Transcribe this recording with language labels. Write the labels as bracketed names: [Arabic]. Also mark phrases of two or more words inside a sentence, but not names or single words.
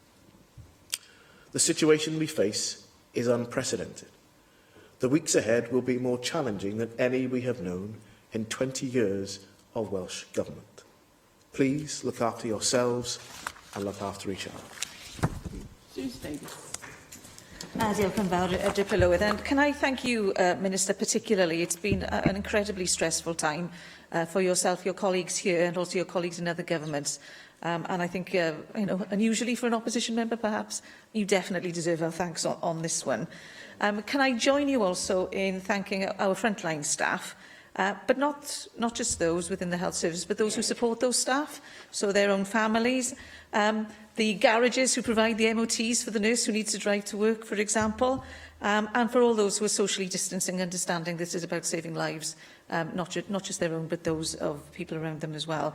[English] The situation we face is unprecedented. The weeks ahead will be more challenging than any we have known in 20 years of Welsh Government. Please look after yourselves and look after each other. Suze Davies. [Welsh] Diolch yn fawr, Dibble Llywydd. [English] And can I thank you, Minister, particularly. It's been an incredibly stressful time for yourself, your colleagues here, and also your colleagues in other governments. And I think, unusually for an opposition member, perhaps, you definitely deserve our thanks on this one. Can I join you also in thanking our frontline staff, but not just those within the health service, but those who support those staff, so their own families, the garages who provide the MOTs for the nurse who needs to drive to work, for example, and for all those who are socially distancing, understanding this is about saving lives, not just their own, but those of people around them as well.